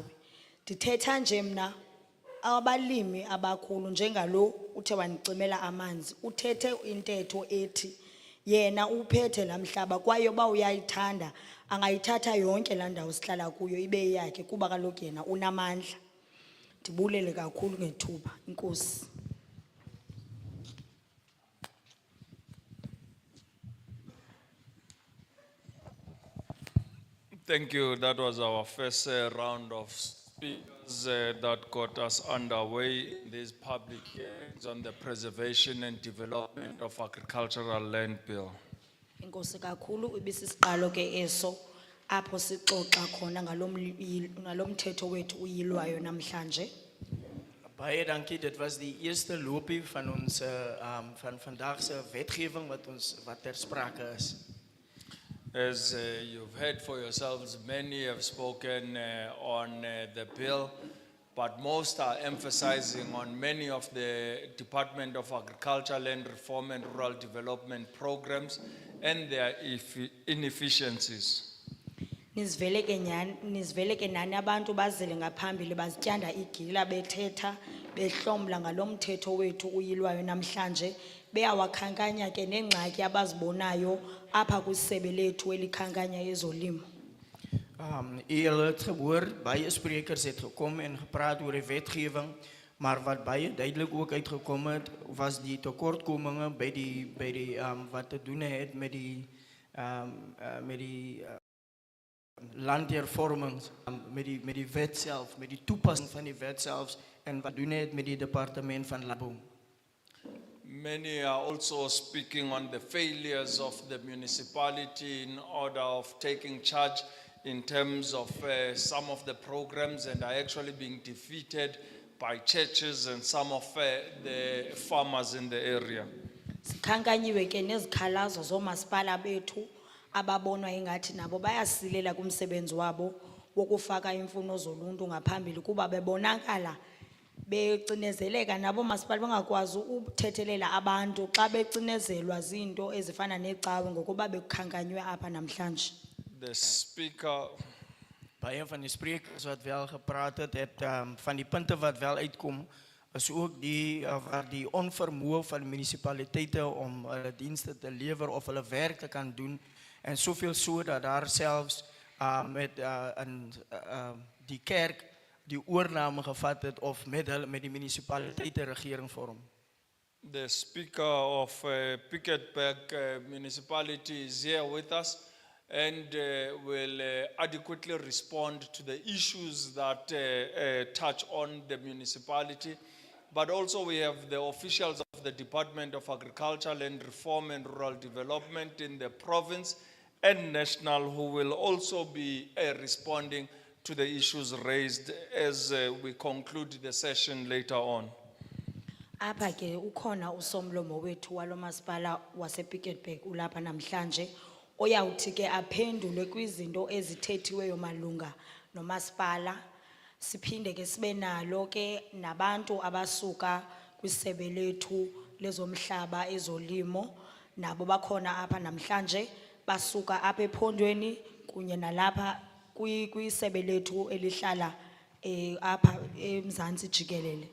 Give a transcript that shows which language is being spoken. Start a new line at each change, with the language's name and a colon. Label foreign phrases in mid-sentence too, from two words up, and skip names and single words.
Xhosa: Ndithetha nje mna abalimi abakhulu njengalo uthe wandicimela amanzi, uthethe intetho ethi yena uphethe laa mhlaba kwaye uba uyayithanda angayithatha yonke laa ndawo sihlala kuyo ibe yakhe kuba kaloku yena unamandla. Ndibulele kakhulu ngethuba. Inkosi.
English: Thank you. That was our first round of speakers that got us underway in these public hearings on the preservation and development of agricultural land bill.
Xhosa: Inkosi kakhulu ibisisiqalo ke eso apho sixoxa khona ngalomthetho wethu uyilwayo namhlanje.
Afrikaans: Baie dankie, dit was die eerste loopie van ons van vandag se wetgewing wat ter sprake is.
English: As you've heard for yourselves, many have spoken on the bill, but most are emphasizing on many of the Department of Agriculture, Land Reform and Rural Development programs and their inefficiencies.
Xhosa: Nizvele ke nani abantu bazele ngaphambili bazityanda igila bethetha behlomla ngalomthetho wethu uyilwayo namhlanje beyawakhankanya ke nengxaki abazibonayo apha kwisebe lethu elikhankanya ezolimo.
Afrikaans: Julle het gehoor, baie sprekers het gekom en gepraat oor die wetgewing, maar wat baie duidelik ook uitgekom het, was die tekortkominge by die wat te doen het met die landhervormings, met die wet self, met die toepassing van die wet self en wat doen het met die departement van landbou.
English: Many are also speaking on the failures of the municipality in order of taking charge in terms of some of the programs and are actually being defeated by churches and some of the farmers in the area.
Xhosa: Sikhankanyiwe ke nezikhalazo zoomasipala bethu ababonwa ingathi nabo bayasilela kumsebenzi wabo wokufaka imfuno zoluntu ngaphambili kuba bebonakala becinezeleka nabo masipala bengakwazi ukuthethelela abantu xa becinezelwa zinto ezifana necawe ngokuba bekhankanywe apha namhlanje.
English: The speaker
Afrikaans: Baie van die sprekers wat wel gepraat het van die punte wat wel uitkom, is ook waar die onvermoë van munisipaliteite om hulle dienste te lewer of hulle werk te kan doen, en soveel so dat daar selfs met die kerk die oorname gevat het of met die munisipaliteite regering vorm.
English: The speaker of Piketberg municipality is here with us and will adequately respond to the issues that touch on the municipality. But also we have the officials of the Department of Agriculture, Land Reform and Rural Development in the province and national who will also be responding to the issues raised as we conclude the session later on.
Xhosa: Apha ke ukhona usomlomo wethu walomasipala wasePiketberg ulapha namhlanje oyawuthi ke aphendule kwizinto ezithethiweyo malunga nomasipala. Siphinde ke sibe nalo ke nabantu abasuka kwisebe lethu lezomhlaba ezolimo nabo bakhona apha namhlanje basuka apha ephondweni kunye nalapha kwisebe lethu elihlala apha eMzantsi jikelele.